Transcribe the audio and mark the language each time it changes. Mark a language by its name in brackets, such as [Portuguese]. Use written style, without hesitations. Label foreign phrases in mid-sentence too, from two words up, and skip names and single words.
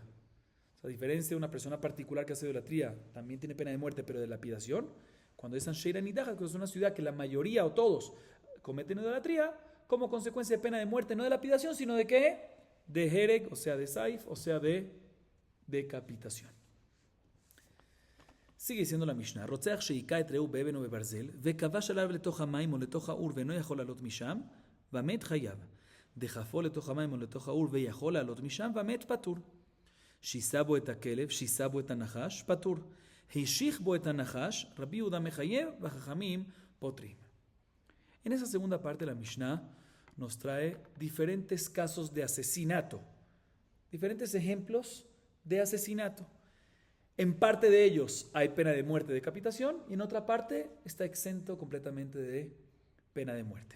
[Spanish] O sea, a diferencia de una persona particular que hace idolatría, también tiene pena de muerte, pero de lapidación. Cuando es [Hebrew] אנשי הנדחת, [Spanish] que es una ciudad que la mayoría o todos cometen idolatría, como consecuencia de pena de muerte, no de lapidación, sino de ¿qué? De hereg, o sea, de saif, o sea, de decapitación. Sigue diciendo la Mishnah, [Hebrew] רוצח שהכה את רעהו באבן או בברזל, וכבש עליו לתוך המים או לתוך האור ואינו יכול לעלות משם, ומת, חייב. דחפו לתוך המים או לתוך האור ויכול לעלות משם, ומת, פטור. שיסה בו את הכלב, שיסה בו את הנחש, פטור. הכיש בו את הנחש, רבי יהודה מחייב, וחכמים פוטרים. [Spanish] En esa segunda parte la Mishnah nos trae diferentes casos de asesinato, diferentes ejemplos de asesinato. En parte de ellos hay pena de muerte, decapitación, y en otra parte está exento completamente de pena de muerte.